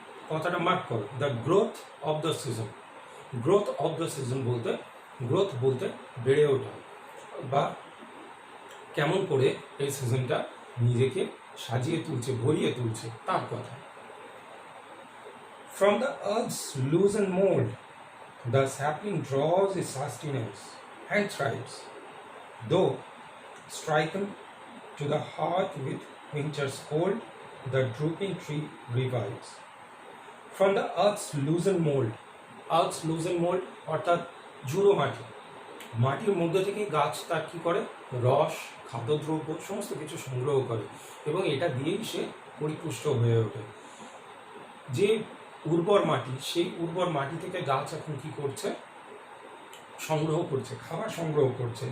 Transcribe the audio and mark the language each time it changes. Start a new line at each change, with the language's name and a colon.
Bangla: কথাটা মার্ক করো,
English: The growth of the season.
Bangla: Growth of the season বলতে, growth বলতে বেড়ে ওঠা, বা কেমন করে এই সিজনটা নিজেকে সাজিয়ে তুলছে, ভরিয়ে তুলছে, তার কথা।
English: From the earth's loosened mold, the sapling draws its sustenance and thrives, though striken to the heart with winter's cold, the drooping tree revives. From the earth's loosened mold,
Bangla: earth's loosened mold অর্থাৎ ঝুড়ো মাটি, মাটির মধ্যে থেকে গাছ তার কী করে, রস, খাদ্যদ্রব্য সমস্ত কিছু সংগ্রহ করে এবং এটা দিয়েই সে পরিপুষ্ট হয়ে ওঠে। যে উর্বর মাটি, সেই উর্বর মাটি থেকে গাছ এখন কি করছে, সংগ্রহ করছে, খাবার সংগ্রহ করছে।